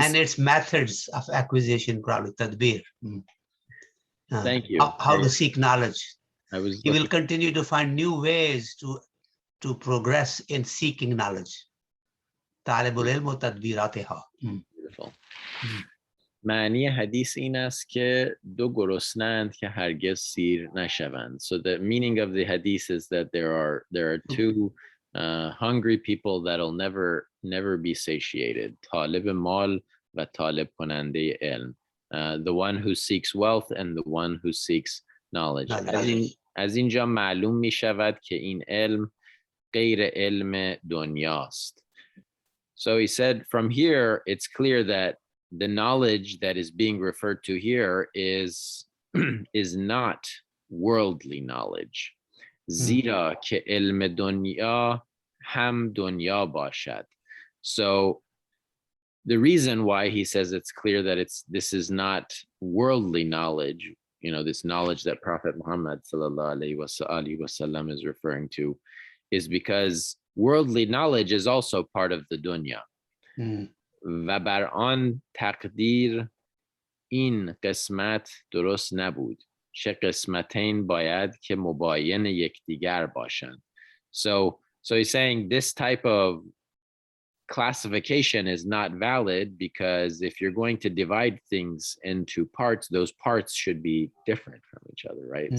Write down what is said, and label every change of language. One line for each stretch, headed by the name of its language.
English: And its methods of acquisition, probably tadbir. Thank you. How to seek knowledge. He will continue to find new ways to progress in seeking knowledge.
Arabic: Talibul ilm wa tadbiratiha.
English: Beautiful.
Persian: معنی حدیث این است که دو گرسنه‌اند که هرگز سیر نشوند.
English: So the meaning of the hadith is that there are two hungry people that'll never be satiated.
Persian: طالب مال و طالب کننده علم.
English: The one who seeks wealth and the one who seeks knowledge.
Persian: از اینجا معلوم می شود که این علم غیر علم دنیاست.
English: So he said, from here, it's clear that the knowledge that is being referred to here is not worldly knowledge.
Persian: زیرا که علم دنیا هم دنیا باشد.
English: So the reason why he says it's clear that this is not worldly knowledge, this knowledge that Prophet Muhammad sallallahu alaihi wasallam is referring to, is because worldly knowledge is also part of the dunya.
Persian: و بر آن تقدیر این قسمت درست نبود. چه قسمتین باید که مباین یکدیگر باشند.
English: So he's saying this type of classification is not valid because if you're going to divide things into parts, those parts should be different from each other, right?